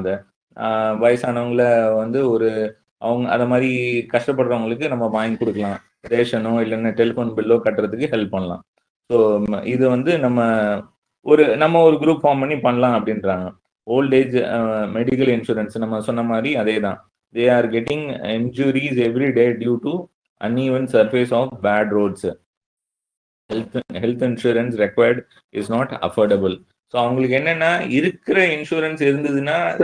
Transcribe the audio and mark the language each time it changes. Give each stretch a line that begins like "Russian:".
Tamil: அதை வயசானவங்கள வந்து அவங்க அதை மாதிரி கஷ்டப்படுறவங்களுக்கு நம்ம வாங்கி கொடுக்கலாம், ரேஷனோ இல்லைன்னா டெலிஃபோன் பில்லோ கட்டுறதுக்கு ஹெல்ப் பண்ணலாம். ஸோ இது வந்து நம்ம ஒரு குரூப் ஃபார்ம் பண்ணி பண்ணலாம் அப்படின்றாங்க. ஓல்ட் ஏஜ் மெடிக்கல் இன்சூரன்ஸ் நம்ம சொன்ன மாதிரி அதே தான்.
English: They are getting injuries every day due to uneven surface of bad roads. Health insurance required is not affordable.
Tamil: So அவங்களுக்கு என்னன்னா இருக்கிற இன்சூரன்ஸ் இருந்ததுன்னா